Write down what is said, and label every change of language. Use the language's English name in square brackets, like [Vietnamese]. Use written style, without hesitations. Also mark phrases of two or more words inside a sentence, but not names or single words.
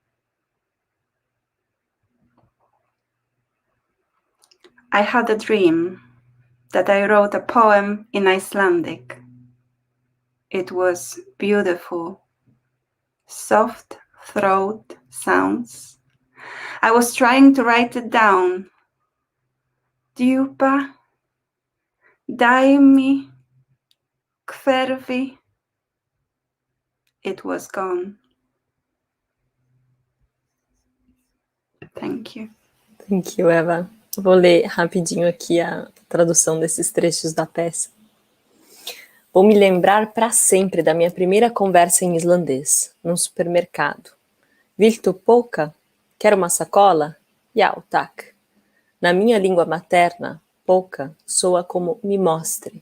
[English] I had a dream that I wrote a poem in Icelandic. It was beautiful, soft throat sounds. I was trying to write it down. [Icelandic] Djupa, dæmi, hverfi. [English] It was gone. Thank you. Thank you, Eva. [Portuguese] Vou ler rapidinho aqui a tradução desses trechos da peça. Vou me lembrar para sempre da minha primeira conversa em islandês, num supermercado. [Icelandic] Vill du poka? [Portuguese] Quer uma sacola? [Icelandic] Já, tack. [Portuguese] Na minha língua materna, poka soa como me mostre.